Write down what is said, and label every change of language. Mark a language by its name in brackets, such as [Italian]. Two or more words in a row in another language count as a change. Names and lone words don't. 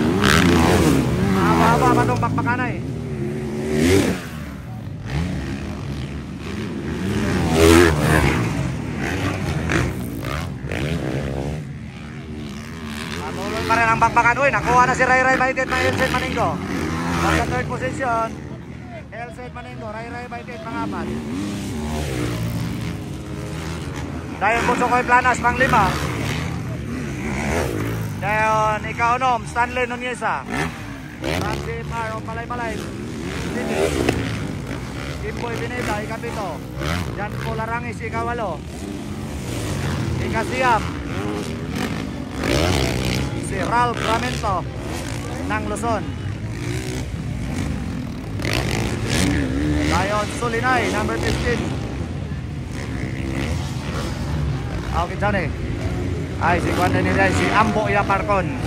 [Filipino] Mahaba-haba pa itong bakbakanay. Patuloy pa rin ang bakbakan. Uy, nakuha na si Ray Ray Baitit ng Elset Maningo. [English] Sa third position, [Cebuano] Elset Maningo, Ray Ray Baitit, pangapat. Dayon Busokoy Planas, panglima. Dayon ikaunom, Stanley Nuneza. Francis R. o Malay-Malay. Kimboy Pineda, ikapito. Jan Polarangis, ikawalo. Ikasiyam, si Ralph Ramento ng Luzon. Dayon Sulinay, number 15. [Filipino] Okay dyan eh. Ay, si Juan Denilay, si Ambo Iaparcon.